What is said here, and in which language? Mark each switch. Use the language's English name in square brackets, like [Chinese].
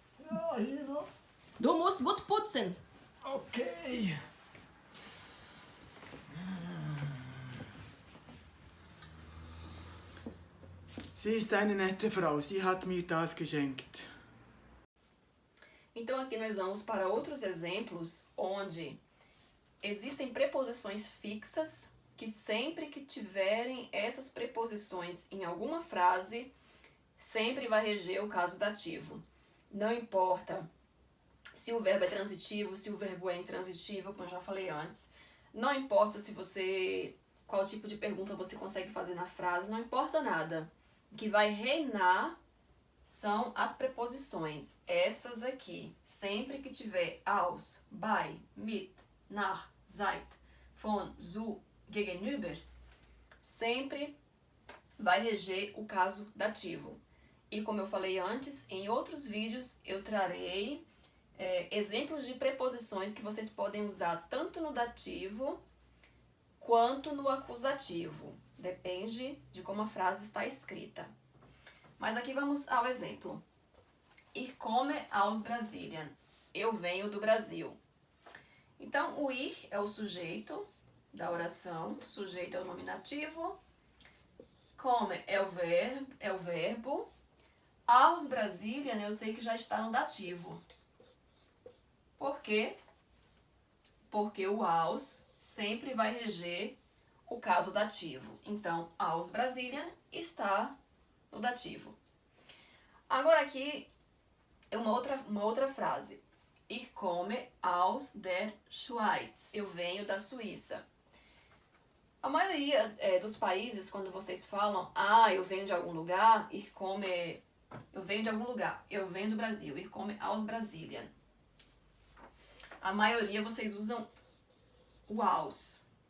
[German] Ja, hier noch. Du musst gut putzen. Okay. Sie ist eine nette Frau. Sie hat mir das geschenkt. [Portuguese] Então aqui nós vamos para outros exemplos onde existem preposições fixas que sempre que tiverem essas preposições em alguma frase, sempre vai reger o caso dativo. Não importa se o verbo é transitivo, se o verbo é intransitivo, como eu já falei antes. Não importa qual tipo de pergunta você consegue fazer na frase, não importa nada. O que vai reinar são as preposições, essas aqui. Sempre que tiver aus, bei, mit, nach, seit, von, zu, gegenüber, sempre vai reger o caso dativo. E como eu falei antes, em outros vídeos eu trarei exemplos de preposições que vocês podem usar tanto no dativo quanto no acusativo. Depende de como a frase está escrita. Mas aqui vamos ao exemplo. [German] Ich komme aus Brasilien. [Portuguese] Eu venho do Brasil. Então, o ir é o sujeito da oração. Sujeito é o nominativo. Komme é o verbo. Aus Brasilien eu sei que já está no dativo. Por quê? Porque o aus sempre vai reger o caso dativo. Então, aus Brasilien está no dativo. Agora aqui é uma outra frase. [German] Ich komme aus der Schweiz. [Portuguese] Eu venho da Suíça. A maioria dos países, quando vocês falam, eu venho de algum lugar, eu venho de algum lugar, eu venho do Brasil, [German] ich komme aus Brasilien. [Portuguese] A maioria vocês usam o aus.